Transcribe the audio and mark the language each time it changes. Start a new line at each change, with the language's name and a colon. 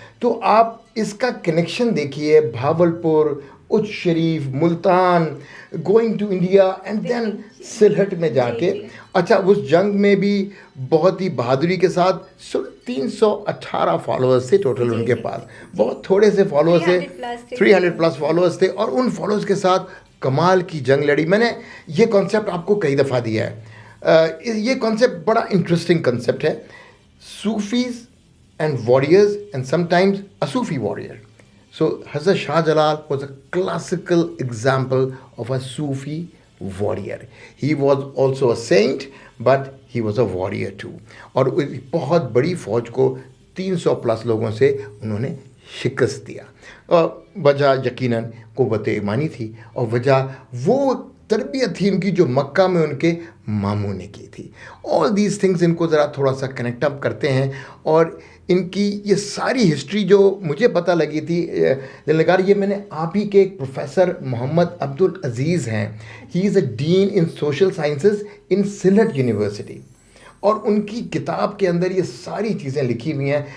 Hindi: तो आप इसका कनेक्शन देखिए, भावलपुर, उच्च शरीफ, Multan,
English: going to India and then
Hindi: Sylhet में जाके, अच्छा उस जंग में भी बहुत ही बहादुरी के साथ 318 फॉलोअर्स थे टोटल उनके पास, बहुत थोड़े से फॉलोअर्स थे, 300 प्लस फॉलोअर्स थे, और उन फॉलोअर्स के साथ कमाल की जंग लड़ी। मैंने ये कॉन्सेप्ट आपको कई दफ़ा दिया है, ये कॉन्सेप्ट बड़ा इंटरेस्टिंग कॉन्सेप्ट है, Sufis
English: and warriors and sometimes a Sufi warrior. So Hazrat Shah Jalal was a classical example of a Sufi warrior. He was also a saint but he was a warrior too.
Hindi: और बहुत बड़ी फौज को 300 plus लोगों से उन्होंने शिकस्त दिया, और वजह यकीनन क़ुव्वत ईमानी थी, और वजह वो तरबियत थी उनकी जो मक्का में उनके मामू ने की थी।
English: all these things
Hindi: इनको ज़रा थोड़ा सा कनेक्ट अप करते हैं, और इनकी ये सारी हिस्ट्री जो मुझे पता लगी थी दिलनगार, ये मैंने आप ही के एक प्रोफेसर मोहम्मद अब्दुल अजीज़ हैं,
English: he is a dean in social sciences in Sylhet university,
Hindi: और उनकी किताब के अंदर ये सारी चीज़ें लिखी हुई हैं।